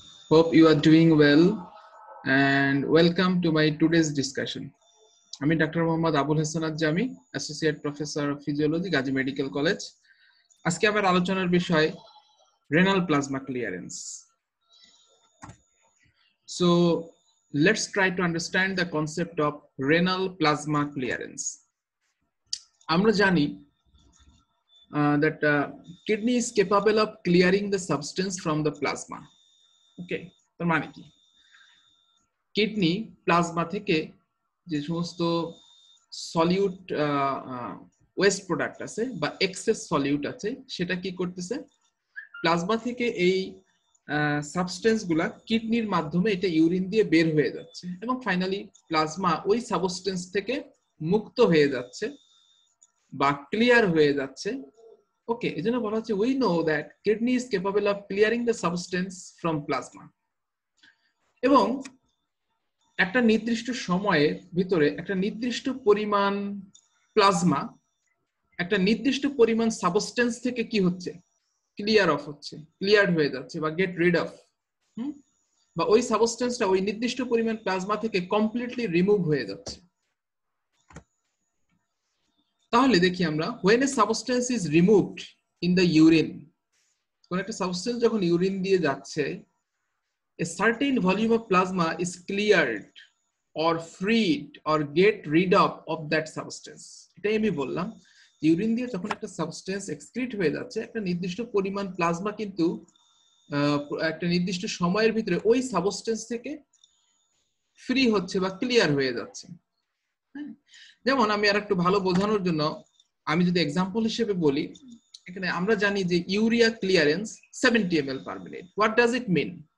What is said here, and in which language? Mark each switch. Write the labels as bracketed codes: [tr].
[en] Hope you are doing well and welcome to my today's discussion. [bn] আমি doctor Mohammad Abul Hasan Jami, associate professor of physiology, Gazi medical college. আজকে আমার আলোচনার বিষয় renal plasma clearance. [en] So let's try to understand the concept of renal plasma clearance. [bn] আমরা জানি [en] that kidney is capable of clearing the substance from the plasma. [bn] Okay, তার মানে কি? Kidney plasma থেকে যে সমস্ত সলিউট ওয়েস্ট প্রোডাক্ট আছে বা এক্সেস সলিউট আছে সেটা কি করতেছে, প্লাজমা থেকে এই সাবস্টেন্স গুলা কিডনির মাধ্যমে এটা ইউরিন দিয়ে বের হয়ে যাচ্ছে এবং ফাইনালি প্লাজমা ওই সাবস্টেন্স থেকে মুক্ত হয়ে যাচ্ছে বা ক্লিয়ার হয়ে যাচ্ছে। [en] okay, [bn] এজন্য বলা হচ্ছে [en] we know that kidney is capable of clearing the substance from plasma. [bn] এবং একটা নির্দিষ্ট সময়ের ভিতরে একটা নির্দিষ্ট পরিমাণ প্লাজমা একটা নির্দিষ্ট পরিমাণ সাবস্টেন্স থেকে কি হচ্ছে, ক্লিয়ার অফ হচ্ছে, ক্লিয়ারড হয়ে যাচ্ছে বা গেট রিড অফ, বা ওই সাবস্টেন্সটা ওই নির্দিষ্ট পরিমাণ প্লাজমা থেকে কমপ্লিটলি রিমুভ হয়ে যাচ্ছে। তাহলে দেখি আমরা [en] when a substance is removed in the urine, [bn] কোন একটা সাবস্টেন্স যখন ইউরিন দিয়ে যাচ্ছে, [en] a certain volume of plasma is cleared or freed or get rid of that substance. [bn] এটাই আমি বললাম, ইউরিন দিয়ে যখন একটা সাবস্টেন্স এক্সক্রিট হয়ে যাচ্ছে একটা নির্দিষ্ট পরিমাণ প্লাজমা কিন্তু একটা নির্দিষ্ট সময়ের ভিতরে ওই সাবস্টেন্স থেকে ফ্রি হচ্ছে বা ক্লিয়ার হয়ে যাচ্ছে। যেমন আমি আর একটু ভালো বোঝানোর জন্য আমি যদি এক্সাম্পল হিসেবে বলি, এখানে আমরা জানি যে urea clearance 70 ml per minute. [en] What does it mean?